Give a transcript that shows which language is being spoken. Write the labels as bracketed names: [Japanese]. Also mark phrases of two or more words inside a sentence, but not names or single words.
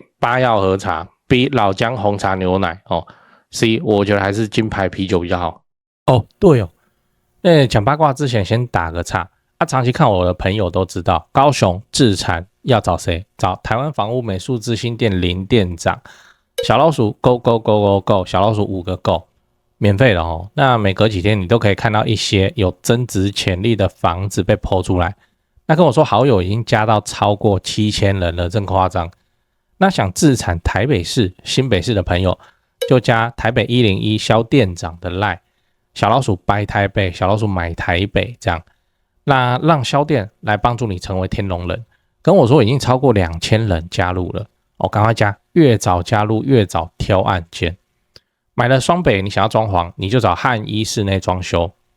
[Chinese] 八曜喝茶。B. 老薑紅茶牛奶C. 我覺得還是金牌啤酒比較好。對哦，講八卦之前先打個岔。長期看我的朋友都知道，高雄置產要找誰？找台灣房屋美術之星店林店長。小老鼠 [English] go go go go go， [Chinese] 小老鼠5個 go， 免費的哦。那每隔幾天你都可以看到一些有增值潛力的房子被 po 出來。那跟我說好友已經加到超過7000人了，真誇張。那想置產台北市、新北市的朋友，就加台北101蕭店長的 LINE， 小老鼠 buy 台北，小老鼠買台北這樣。那讓蕭店來幫助你成為天龍人。跟我說已經超過2000人加入了，趕快加，越早加入越早挑案件。買了雙北，你想要裝潢，你就找漢一室內裝修啊。